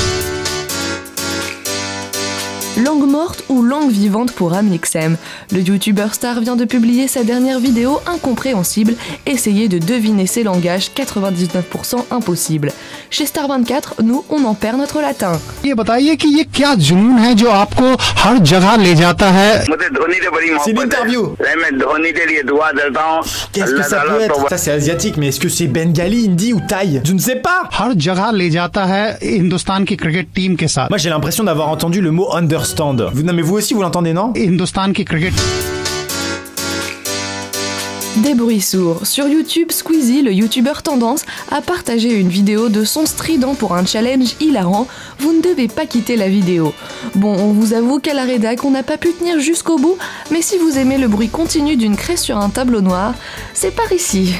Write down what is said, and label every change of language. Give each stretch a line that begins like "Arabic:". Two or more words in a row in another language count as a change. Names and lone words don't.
French: Langue morte ou langue vivante pour Amixem. Le youtubeur star vient de publier sa dernière vidéo incompréhensible, essayer de deviner ses langages 99% impossible. Chez Star 24, nous, on en perd notre latin.
Hindi: ये बताइए कि ये क्या जुनून है जो आपको हर जगह ले जाता है?
French: C'est l'interview. Qu'est-ce que ça peut être? Ça c'est asiatique, mais est-ce que c'est bengali, hindi ou thaï? Je ne sais pas.
Hindi: हर जगह ले जाता है हिंदुस्तान की क्रिकेट टीम के साथ.
French: Moi j'ai l'impression d'avoir entendu le mot understand. Non mais vous aussi vous l'entendez, non?
Hindi: हिंदुस्तान की क्रिकेट.
French: Des bruits sourds. Sur YouTube, Squeezie, le youtubeur tendance, a partagé une vidéo de son strident pour un challenge hilarant. Vous ne devez pas quitter la vidéo. Bon, on vous avoue qu'à la rédac, on n'a pas pu tenir jusqu'au bout, mais si vous aimez le bruit continu d'une craie sur un tableau noir, c'est par ici.